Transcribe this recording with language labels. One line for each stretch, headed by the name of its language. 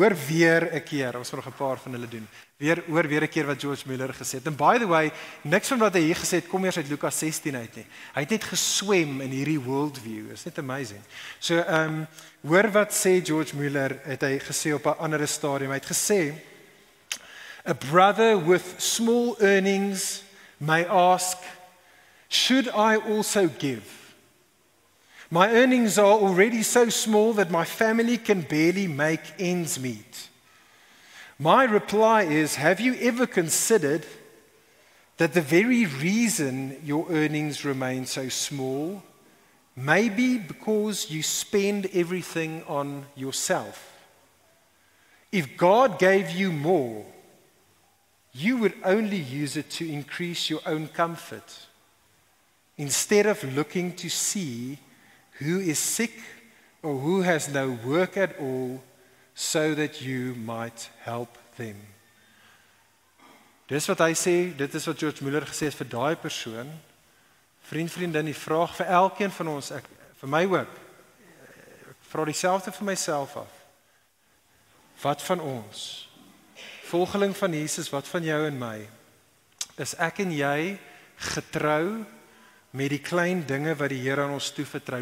Afrikaans: Hoor weer 'n keer, ons moet nog 'n paar van hulle doen. Hoor weer 'n keer wat George Muller gesê het.
English: And by the way,
Afrikaans: niks van wat hy hier gesê het kom eers uit Lukas 16 uit nie. Hy het net geswem in hierdie worldview. Is net amazing. So hoor wat sê George Muller, het hy gesê op 'n ander stadium. Hy het gesê,
English: a brother with small earnings may ask, should I also give? My earnings are already so small that my family can barely make ends meet. My reply is, have you ever considered that the very reason your earnings remain so small may be because you spend everything on yourself? If God gave you more, you would only use it to increase your own comfort, instead of looking to see who is sick or who has no work at all, so that you might help them.
Afrikaans: Dis wat hy sê, dit is wat George Muller gesê het vir daai persoon. Vriendin, die vraag vir elkeen van ons, vir my ook, ek vra dieselfde vir myself af. Wat van ons, volgeling van Jesus, wat van jou en my, is ek en jy getrou met die klein dinge wat die Here aan ons toevertrou?